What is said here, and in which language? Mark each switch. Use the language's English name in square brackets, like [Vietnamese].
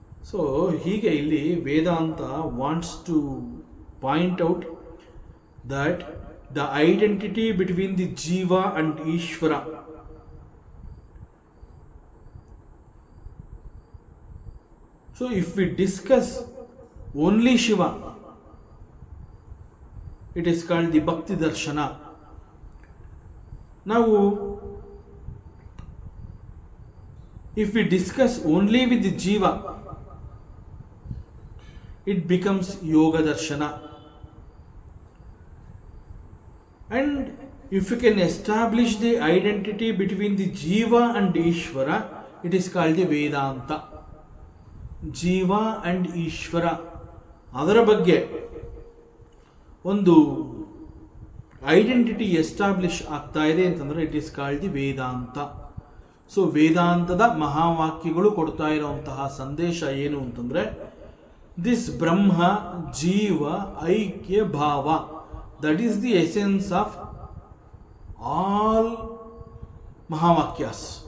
[Kannada] So ಹೀಗೆ ಇಲ್ಲಿ [English] Vedanta wants to point out that the identity between the jiva and Ishvara So if we discuss only Shiva, it is called the Bhakti Darshana. Now, if we discuss only with the Jiva, it becomes Yoga Darshana. And if you can establish the identity between the Jiva and Ishvara, it is called the Vedanta. [Kannada] ಜೀವ and Ishwara ಅದರ ಬಗ್ಗೆ ಒಂದು identity establish ಆಗ್ತಾ ಇದೆ ಅಂತಂದರೆ [English] It is called the Vedanta. [Kannada] So ವೇದಾಂತದ ಮಹಾವಾಕ್ಯಗಳು ಕೊಡ್ತಾ ಇರುವಂತಹ ಸಂದೇಶ ಏನು ಅಂತಂದರೆ ದಿಸ್ ಬ್ರಹ್ಮ ಜೀವ ಐಕ್ಯ ಭಾವ, [English] That is the essence of all mahavakyas.